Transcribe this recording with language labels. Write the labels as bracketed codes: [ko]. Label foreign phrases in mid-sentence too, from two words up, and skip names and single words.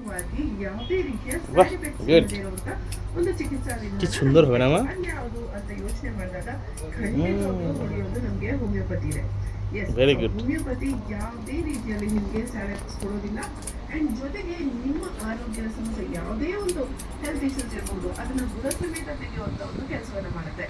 [kn] ಖಂಡಿತವಾಗಿ ಯಾವುದೇ ರೀತಿಯ ವಾಹ್, [en] side effects [kn] ಗುಡ್. ಇಲ್ಲದೆ ಇರುವಂತ ಒಂದು ಚಿಕಿತ್ಸಾ [bn] কি সুন্দর হবে না মা? [kn] ಯಾವುದು ಅಂತ ಯೋಚನೆ ಮಾಡಿದಾಗ ಖಂಡಿತವಾಗ್ಲೂ ಹೊಡೆಯೋದು ನಮಗೆ ಹೋಮಿಯೋಪತಿ ಇದೆ. ಎಸ್, [en] Very good. [kn] ಹೋಮಿಯೋಪತಿ ಯಾವುದೇ ರೀತಿಯಲ್ಲಿ ನಿಮಗೆ [en] side effects [kn] ಕೊಡೋದಿಲ್ಲ. ಅಂಡ್ ಜೊತೆಗೆ ನಿಮ್ಮ ಆರೋಗ್ಯದ ಸಮಸ್ಯೆ ಯಾವುದೇ ಒಂದು [en] health issues [kn] ಇರ್ಬೋದು ಅದನ್ನ ಬುಡ ಸಮೇತ ತೆಗೆಯುವಂತ ಒಂದು ಕೆಲಸವನ್ನ ಮಾಡುತ್ತೆ.